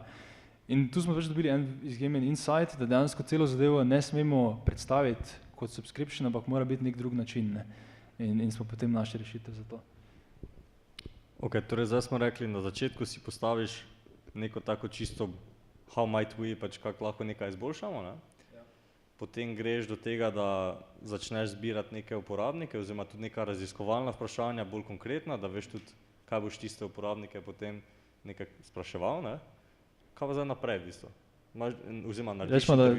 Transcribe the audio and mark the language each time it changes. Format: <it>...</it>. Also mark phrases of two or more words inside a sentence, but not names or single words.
<sl>In tu smo pač dobili en izjemen insight, da dejansko celo zadevo ne smemo predstaviti kot subscription, ampak mora biti nek drug način, ne? In smo potem našli rešitev za to. Ok, torej zdaj smo rekli, na začetku si postaviš neko tako čisto</sl> <en>how might we,</en> <sl>pač kako lahko nekaj izboljšamo, ne? Ja. Potem greš do tega, da začneš zbirati neke uporabnike, oziroma tudi neka raziskovalna vprašanja, bolj konkretna, da veš tudi, kaj boš tiste uporabnike potem nekaj spraševal, ne? Kaj pa zdaj naprej v bistvu? Oziroma narediš intervjuje?</sl>